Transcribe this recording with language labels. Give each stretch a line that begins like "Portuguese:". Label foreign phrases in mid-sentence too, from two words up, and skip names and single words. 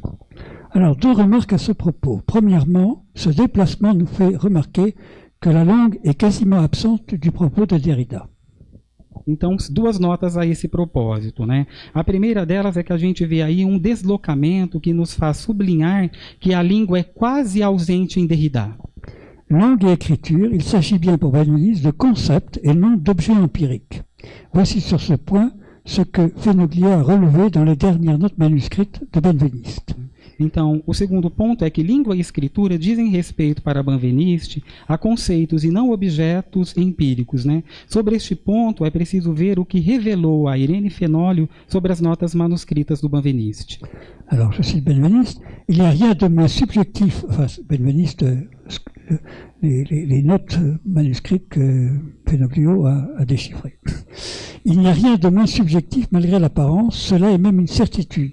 French: Alors, deux remarques à ce propos. Premièrement, ce déplacement nous fait remarquer que la langue est quasiment absente du propos de Derrida.
Portuguese: Então, duas notas a esse propósito, né? A primeira delas é que a gente vê aí um deslocamento que nos faz sublinhar que a língua é quase ausente em Derrida.
French: Langue et écriture, il s'agit bien pour Benveniste de concepts et non d'objets empiriques. Voici sur ce point ce que Fenoglio a relevé dans les dernières notes manuscrites de Benveniste.
Portuguese: Então, o segundo ponto é que língua e escritura dizem respeito para Benveniste a conceitos e não objetos empíricos, né? Sobre este ponto, é preciso ver o que revelou a Irene Fenolio sobre as notas manuscritas do Benveniste.
French: Alors, je cite Benveniste, il n'y a rien de moins subjectif, enfin, Benveniste, les notes manuscrites que Fenoglio a déchiffrées. Il n'y a rien de moins subjectif malgré l'apparence, cela est même une certitude.